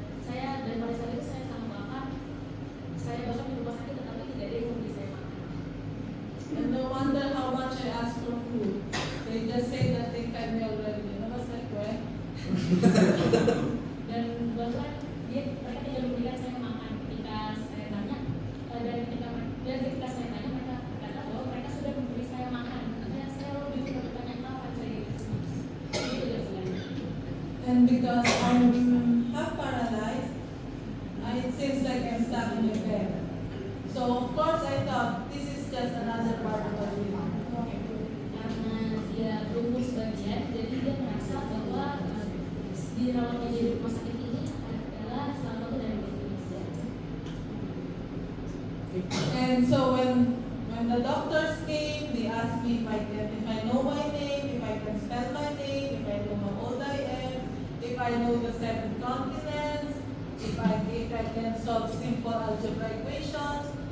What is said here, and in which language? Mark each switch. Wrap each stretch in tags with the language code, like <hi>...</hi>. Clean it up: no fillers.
<id>Saya dan pada saat itu saya sangat lapar. Saya bahkan di rumah sakit tetapi tidak ada yang memberi saya makan.</id> <en>And no wonder how much I asked for food. They just say that they fed me already. And I was like, well.</en> <id>Dan bahkan mereka tidak memberikan saya makan ketika saya tanya. Ketika saya tanya mereka berkata bahwa mereka sudah memberi saya makan. Makanya saya lebih bertanya apa saya itu tidak jelas.</id> <en>And because I'm half paralyzed, it seems like I'm stuck in my bed. So of course I thought this is just another part of my dream.</en> <id>Karena dia lumpuh sebagian, jadi dia merasa bahwa dirawatnya di rumah sakit ini adalah salah satu dari beberapa.</id> <en>And so when the doctors came, they asked me if I know my name, if I can spell my name, if I know how old I am, if I know the 7 continents, if I can solve simple algebra equations.</en>